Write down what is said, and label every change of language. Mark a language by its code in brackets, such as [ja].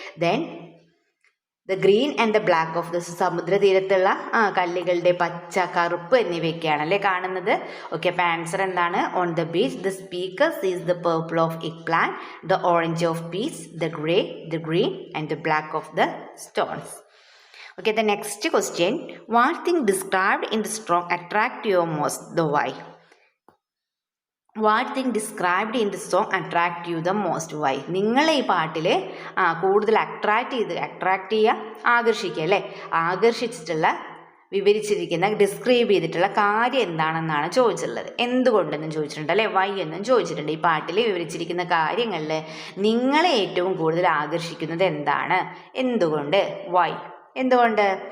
[en] then the green and the black of the [ml] സമുദ്ര തീരത്തുള്ള കല്ലുകളുടെ പച്ച, കറുപ്പ് എന്നിവയൊക്കെയാണ് അല്ലേ കാണുന്നത്. ഓക്കെ, അപ്പോൾ ആൻസർ എന്താണ്? [en] On the beach the speaker sees the purple of egg plant, the orange of peas, the grey, the green and the black of the stones. Okay, the next question. What thing described in the song attract you most? The why? What thing described in the song attract you the most? Why? [ml] നിങ്ങളെ ഈ പാട്ടിൽ കൂടുതൽ attract ചെയ്യുക, ആകർഷിക്കുക അല്ലേ. ആകർഷിച്ചിട്ടുള്ള, വിവരിച്ചിരിക്കുന്ന, describe ചെയ്തിട്ടുള്ള കാര്യം എന്താണെന്നാണ് ചോദിച്ചിട്ടുള്ളത്. എന്തുകൊണ്ടെന്നും ചോദിച്ചിട്ടുണ്ട് അല്ലേ, വൈ എന്നും ചോദിച്ചിട്ടുണ്ട്. ഈ പാട്ടിൽ വിവരിച്ചിരിക്കുന്ന കാര്യങ്ങളിൽ നിങ്ങളെ ഏറ്റവും കൂടുതൽ ആകർഷിക്കുന്നത് എന്താണ്, എന്തുകൊണ്ട്, വൈ? എന്തുകൊണ്ട്?